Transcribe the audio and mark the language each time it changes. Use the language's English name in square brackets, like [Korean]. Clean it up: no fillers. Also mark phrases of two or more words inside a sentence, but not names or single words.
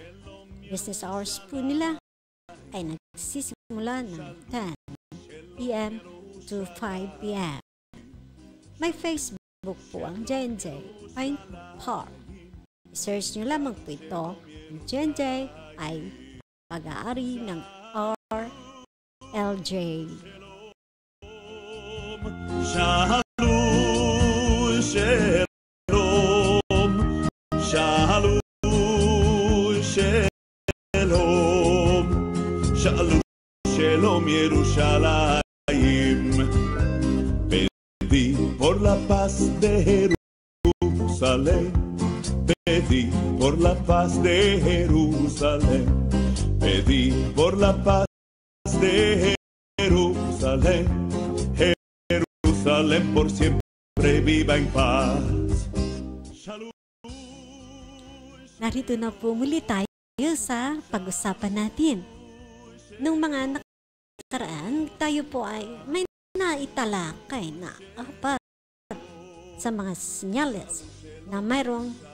[English] Business hours [Filipino] po nila ay nagsisimula ng 10 p.m. [English] to 5 p.m. [Filipino] May Facebook po ang J&J Pine Park. I-search nyo lamang po ito. Ang J&J ay pag-aari ng RLJ. [Hebrew] שלום, שלום, שלום, שלום, שלום, שלום, ירושלים. [Spanish] Pedí por la paz de Jerusalén, pedí por la paz de Jerusalén, pedí por la paz de Jerusalén. Jerusalén por siempre viva en paz. Shalom. [Filipino] Narito na po muli tayo sa pag-usapan natin. Nung mga nakaraan, tayo po ay may naitalakay na apat sa mga senyales na mayroong